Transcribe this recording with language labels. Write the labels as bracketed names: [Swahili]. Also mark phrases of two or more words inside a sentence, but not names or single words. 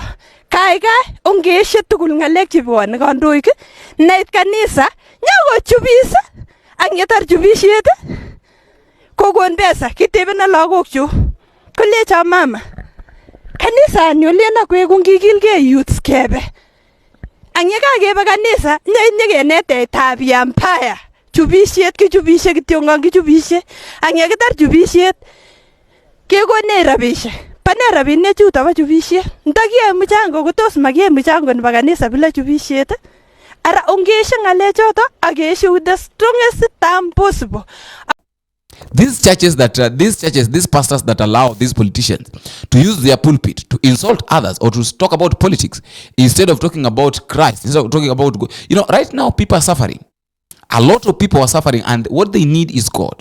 [Kalenjin] Kaikai ongeeshe tugul ngalek chebwone kandoik nait kanisa nyokochubis ak yetar chubishet kokon pesa kitebena lagokchu kolecha mama kanisa nyolena kwe kungikilge youths kebe anyekakebe kanisa nyekenete [Swahili] tabia mbaya [Kalenjin] chubishet kichubishe kityonga kichubishe anyekitar chubishet kekone rabishe pane rabinik chuto ba chubishe ndakie mchango kotos makie mchango nebo kanisa bila chubishet ara ongeshe ngale choto ageshe [English] with the strongest term possible. These pastors that allow these politicians to use their pulpit to insult others or to talk about politics instead of talking about Christ, instead of talking about, right now people are suffering. A lot of people are suffering, and what they need is God.